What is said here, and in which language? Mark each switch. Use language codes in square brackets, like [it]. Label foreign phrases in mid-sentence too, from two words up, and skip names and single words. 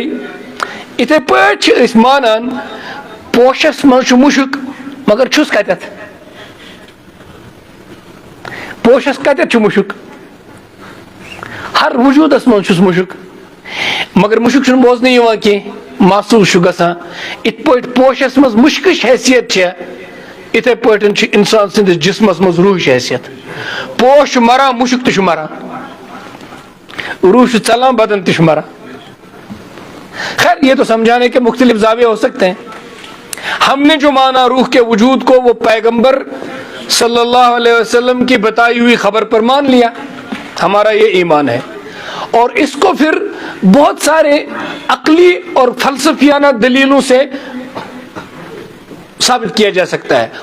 [ks] اتھے پٲٹھۍ مانان پوشس مز مشک مگر چھس کتت, پوشس کتت مشک, ہر وجودس مز مشک مگر مشک چھن بوزنہٕ یوان کی محسوس گژھان. ات پٲٹھۍ پوشس مز مشکش حیثیت چھے اتھے پٲٹھۍ چھ انسان سندس جسمس مز روحش حیثیت. پوش مران مشک تہ مران, روح ژلان بدن تہ مران. [ur] خیر یہ تو سمجھانے کے مختلف زاویے ہو سکتے ہیں. ہم نے جو مانا روح کے وجود کو وہ پیغمبر صلی اللہ علیہ وسلم کی بتائی ہوئی خبر پر مان لیا, ہمارا یہ ایمان ہے. اور اس کو پھر بہت سارے عقلی اور فلسفیانہ دلیلوں سے ثابت کیا جا سکتا ہے.